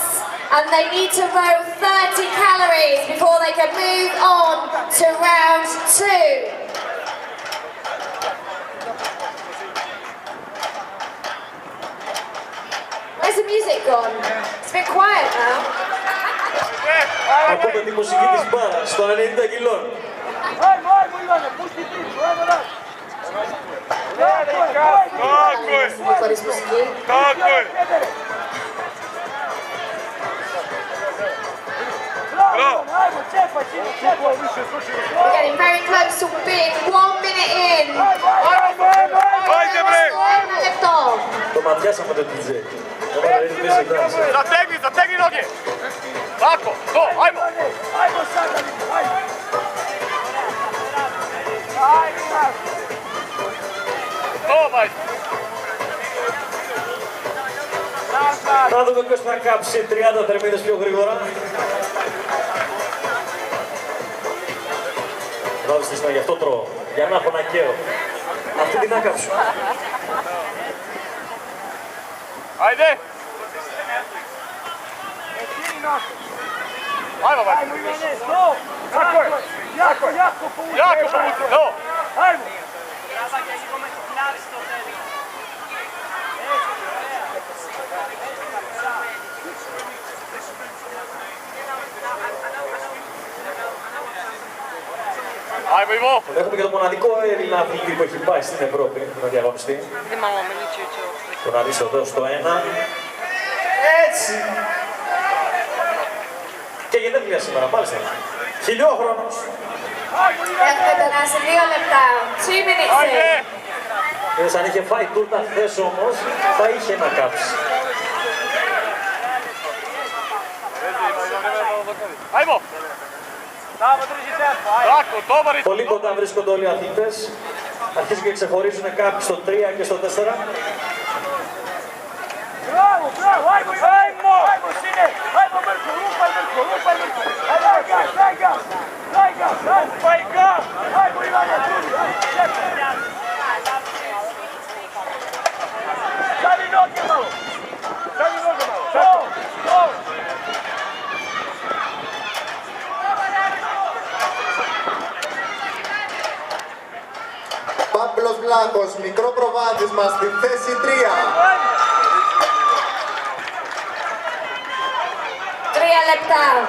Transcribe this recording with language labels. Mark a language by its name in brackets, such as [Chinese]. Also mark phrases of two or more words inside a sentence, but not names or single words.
[English] And they need to row 30 calories before they can move on to round 2. Where's the music gone? It's a bit quiet now. [Greek] Ακούμε τη μουσική της μπάρας των 90 κιλών. Χωρίς μουσική. [English] We're getting very close to big. 1 minute in. [Greek] Ένα λεπτό. Το ματιάσαμε το DJ. [Croatian] Zategni noge. Tako, to, ajmo. To, majstor. [Greek] Να δούμε ποιος θα κάψει 30 θερμίδες πιο γρήγορα. Βάζεις τη στιγμή, γι' αυτό τρώω. Για να έχω να καίω. Αυτή την άκαψω. [Croatian] Ajde. Ajmo, majstor. Jako povuci, no. Ajmo, Ivo. [Greek] Έχουμε και το μοναδικό Έλληνα αθλητή που έχει πάει στην Ευρώπη να διαγωνιστεί. Τον Αρίσο εδώ στο 1. Έτσι. Και γενέθλια σήμερα, μάλιστα. Χιλιόχρονος. Έχουμε περάσει 2 λεπτά. [English] 2 minutes in. [Greek] Είδες, αν είχε φάει τούρτα χθες όμως, θα είχε να κάψει. [Croatian] Ajmo. Tako, dobar je. [Greek] Πολύ κοντά βρίσκονται όλοι οι αθλητές. Αρχίζουν και ξεχωρίζουν κάποιοι στο 3 και στο 4. [Croatian] Bravo, bravo, ajmo, ajmo! Ajmo, sine! Ajmo, Mrko, lupaj, Mrko, lupaj, Mrko! Ajmo, daj ga! Lupaj ga! Ajmo, Ivane, trudi! Stavi noge malo! Stavi noge malo! To! [Greek] Παύλος Βλάχος, μικρό προβάδισμα στη θέση 3. 3 λεπτά.